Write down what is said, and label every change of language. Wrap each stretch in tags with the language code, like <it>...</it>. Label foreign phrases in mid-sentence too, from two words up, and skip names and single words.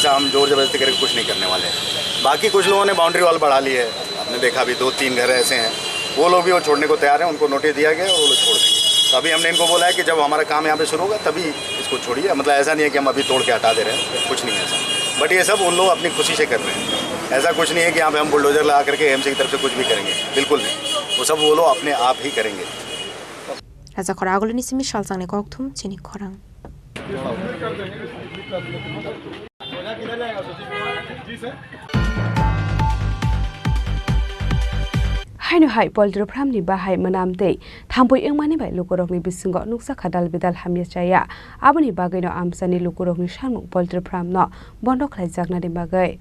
<hi>ऐसा हम जोर जबरदस्ती करके कुछ नहीं करने वाले हैं। बाकी कुछ लोगों ने बाउंड्री वॉल बढ़ा ली है, आपने देखा अभी 2-3 घर ऐसे हैं, वो लोग भी वो छोड़ने को तैयार हैं, उनको नोटिस दिया गया और वो लोग छोड़ देंगे। तो अभी हमने इनको बोला है कि जब हमारा काम यहाँ पे शुरू होगा तभी इसको छोड़िए। मतलब ऐसा नहीं है कि हम अभी तोड़ के हटा दे रहे हैं, कुछ नहीं है ऐसा। बट ये सब उन लोग अपनी खुशी से कर रहे हैं, ऐसा कुछ नहीं है कि यहाँ पे हम बुलडोजर लगा करके एमसी की तरफ से कुछ भी करेंगे, बिल्कुल नहीं। वो सब वो लोग अपने आप ही करेंगे।</hi> <trp>Raja Khoragolini simi Shalsang ni Kokthum Chini Khorang. Haino hai</trp> <en>poultry farm</en> <trp>ni bahai manamtei thampoi engmani bai lukurok ni bisingo nuksa khadal bidal hamya chaya aboni bagai no amsani lukurok ni samung</trp> <en>poultry farm</en> <trp>no bondo khlaijakna ni bagai</trp>